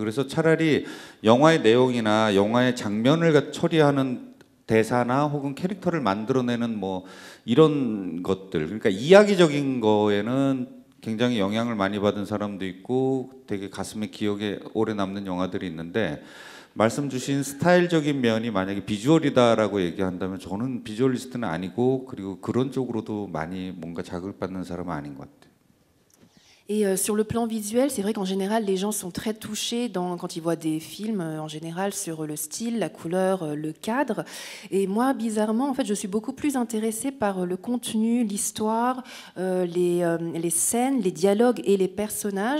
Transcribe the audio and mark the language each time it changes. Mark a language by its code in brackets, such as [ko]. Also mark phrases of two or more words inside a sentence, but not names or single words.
[ko] 그래서 차라리 영화의 내용이나 영화의 장면을 처리하는 대사나 혹은 캐릭터를 만들어내는 뭐 이런 것들, 그러니까 이야기적인 거에는 굉장히 영향을 많이 받은 사람도 있고 되게 가슴에 기억에 오래 남는 영화들이 있는데 말씀 주신 스타일적인 면이 만약에 비주얼이다라고 얘기한다면 저는 비주얼리스트는 아니고 그리고 그런 쪽으로도 많이 뭔가 자극받는 사람은 아닌 것 같아요. [fr] Et sur le plan visuel, c'est vrai qu'en général, les gens sont très touchés quand ils voient des films, en général, sur le style, la couleur, le cadre. Et moi, bizarrement, en fait, je suis beaucoup plus intéressée par le contenu, l'histoire, les scènes, les dialogues et les personnages.